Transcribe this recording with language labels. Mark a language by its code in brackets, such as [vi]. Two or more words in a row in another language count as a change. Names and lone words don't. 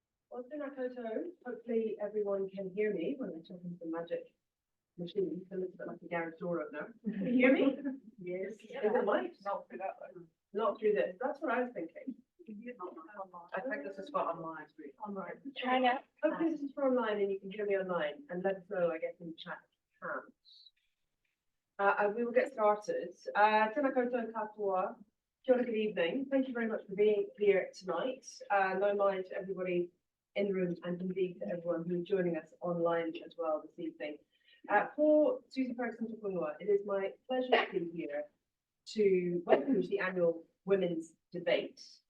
[mi] Well, tēnā koutou. [en] Hopefully everyone can hear me when I'm talking to the magic machine. It's a little bit like a garage door opener. Can you hear me? Yes. Yeah. Is it light? Not through that one. Not through this. That's what I was thinking. I think this is for online. Online. Try now. Hopefully this is for online and you can hear me online, and let us know, I guess, in the chat if you can. We will get started. [mi] Tēnā koutou katoa. Kia ora, [en] good evening. Thank you very much for being here tonight. No mind to everybody in the room and indeed to everyone who is joining us online as well this evening. For Susan Ferguson Tupunua, it is my pleasure to be here to welcome to the annual Women's Debate.